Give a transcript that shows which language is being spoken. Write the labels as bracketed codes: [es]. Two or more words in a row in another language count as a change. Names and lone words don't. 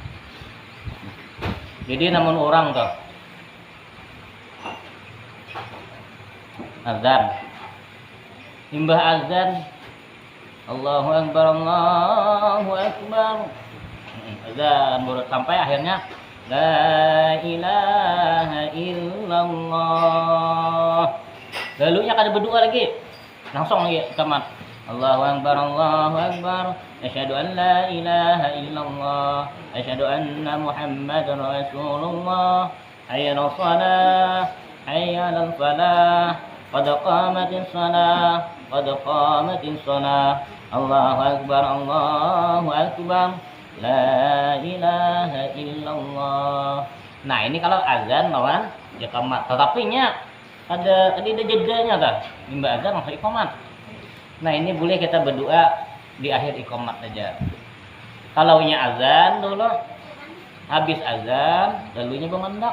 [bjn] Jadi namun orang tuh azan, imbah azan [ar] الله أكبر الله أكبر, [id] azan baru sampai akhirnya [ar] لا إله إلا الله. [bjn] Lalunya kada berdoa lagi, langsung lagi iqamat. [ar] الله أكبر الله أكبر أشهد أن لا إله إلا الله أشهد أن محمدا رسول الله حي على الصلاة حي على الفلاح قد قامت الصلاة قد قامت الصلاة الله أكبر الله أكبر لا إله إلا الله. [id] Nah, ini kalau azan lawan iqamat. Tetapi nya ada jedanya kan? Imba azan langsung iqamat. Nah, ini boleh kita berdoa di akhir iqamat saja. [bjn] Kalau nya azan dulu, habis azan lalunya bermandak.